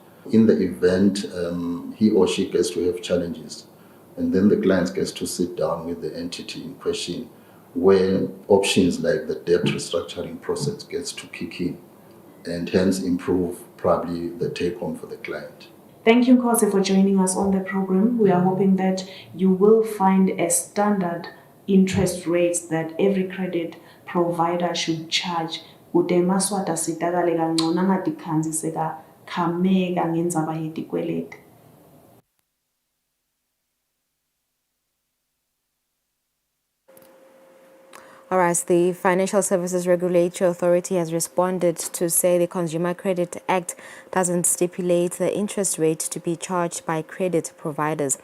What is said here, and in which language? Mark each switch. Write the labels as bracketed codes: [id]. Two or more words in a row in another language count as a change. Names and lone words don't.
[en] In the event he or she gets to have challenges, and then the client gets to sit down with the entity in question, where options like the debt restructuring process gets to kick in, and hence improve probably the take home for the client. Thank you, Nkosi, for joining us on the program. We are hoping that you will find a standard interest rates that every credit provider should charge. [ss] Kude emaswati asitakale kangcono angadikhanzi sekakhameka ngendzaba yetikweleti. [en] Whereas the Financial Services Regulatory Authority has responded to say the Consumer Credit Act doesn't stipulate the interest rate to be charged by credit providers.